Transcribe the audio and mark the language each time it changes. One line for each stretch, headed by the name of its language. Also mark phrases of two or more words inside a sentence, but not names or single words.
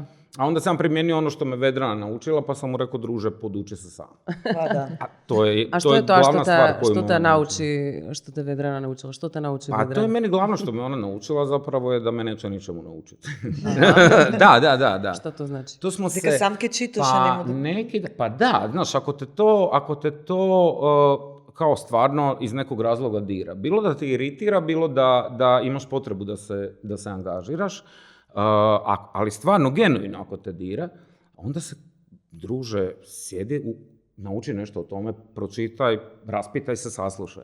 Croatian: A onda sam primijenio ono što me Vedrana naučila, pa sam mu rekao, druže, poduči se sam. Pa da. A što je to, glavna stvar koju što te mogu nauči, što te Vedrana naučila? Što te nauči A Vedrana? to je meni glavno što me ona naučila, zapravo je da me neće ničemu naučiti. Da. Šta to znači? To smo
Macedonian: Дека
Croatian: se...
Macedonian: самке читаш, а
Croatian: Pa,
Macedonian: нема да...
Croatian: neki, pa da, znaš, ako te to kao stvarno iz nekog razloga dira. Bilo da te iritira, bilo da imaš potrebu da se angažiraš, ali stvarno, genuino ako te dira, onda se, druže, sjedi, nauči nešto o tome, pročitaj, raspitaj se, saslušaj.